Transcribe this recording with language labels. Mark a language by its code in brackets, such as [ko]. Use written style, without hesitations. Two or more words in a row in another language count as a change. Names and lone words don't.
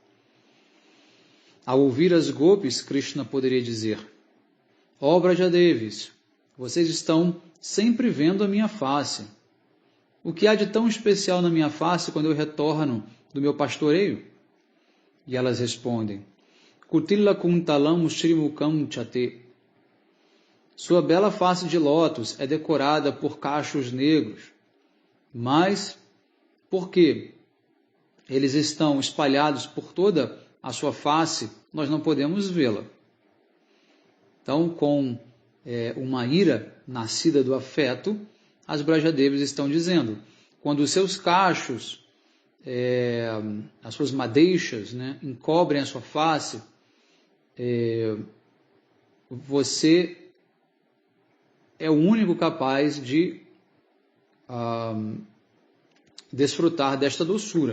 [pt] Ao ouvir as gopis, Krishna poderia dizer: ó Brajadevis, vocês estão sempre vendo a minha face. O que há de tão especial na minha face quando eu retorno do meu pastoreio? E elas respondem: [sa] कुटिल कुन्तलम् श्रीमुखम् चते. [pt] Sua bela face de lótus é decorada por cachos negros, mas porque eles estão espalhados por toda a sua face, nós não podemos vê-la. Então, com uma ira nascida do afeto, as Brajadevis estão dizendo: quando os seus cachos, as suas madeixas, né, encobrem a sua face, você é o único capaz de desfrutar desta doçura.